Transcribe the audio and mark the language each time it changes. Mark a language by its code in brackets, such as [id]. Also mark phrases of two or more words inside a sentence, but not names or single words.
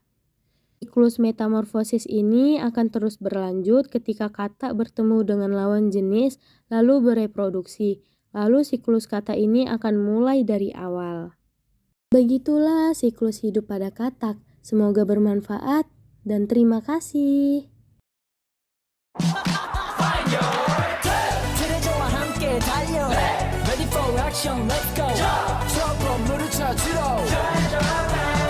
[id] Siklus metamorfosis ini akan terus berlanjut ketika katak bertemu dengan lawan jenis lalu bereproduksi. Lalu siklus katak ini akan mulai dari awal. Begitulah siklus hidup pada katak. Semoga bermanfaat dan terima kasih. [ko] 트레저와 함께 달려 [en] Ready for action, let's go. [ko] 저 건물을 찾으러